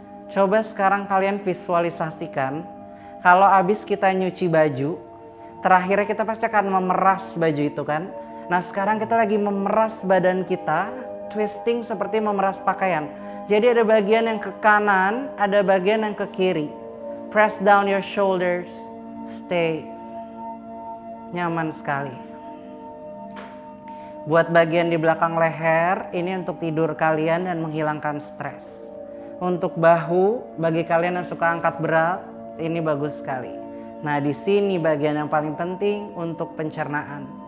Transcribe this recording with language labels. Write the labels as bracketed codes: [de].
[id] Coba sekarang kalian visualisasikan, kalau abis kita nyuci baju, terakhirnya kita pasti akan memeras baju itu kan. Nah sekarang kita lagi memeras badan kita, twisting seperti memeras pakaian. Jadi ada bagian yang ke kanan, ada bagian yang ke kiri. [en] Press down your shoulders, stay. [id] Nyaman sekali. Buat bagian di belakang leher, ini untuk tidur kalian dan menghilangkan stres. Untuk bahu, bagi kalian yang suka angkat berat, ini bagus sekali. Nah, di sini bagian yang paling penting untuk pencernaan.